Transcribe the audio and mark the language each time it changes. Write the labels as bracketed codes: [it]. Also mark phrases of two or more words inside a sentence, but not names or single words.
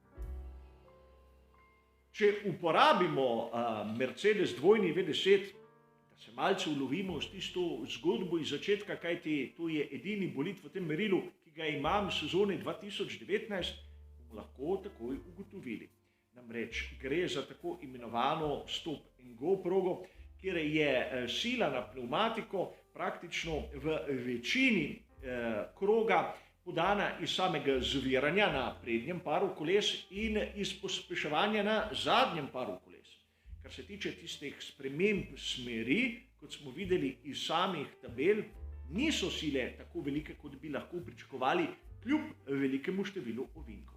[sl] Če uporabimo Mercedes dvojni V10, da se malce ulovimo s tisto zgodbo iz začetka, kajti to je edini bolid v tem merilu, ki ga imam sezone 2019, bomo lahko takoj ugotovili. Namreč gre za tako imenovano [en] stop and go [sl] progo, kjer je sila na pneumatiko praktično v večini kroga podana iz samega zaviranja na prednjem paru koles in iz pospeševanja na zadnjem paru koles. Kar se tiče tistih sprememb smeri, kot smo videli iz samih tabel, niso sile tako velike, kot bi lahko pričakovali, kljub velikemu številu ovinkov.